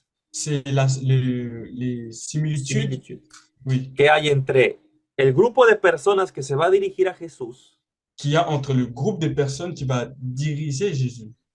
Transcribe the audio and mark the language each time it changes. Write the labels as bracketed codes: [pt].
[fr] c'est les similitudes, oui, [es] que hay entre el grupo de personas que se va a dirigir a Jesús, [fr] qu'il y a entre le groupe de personnes qui va diriger Jésus.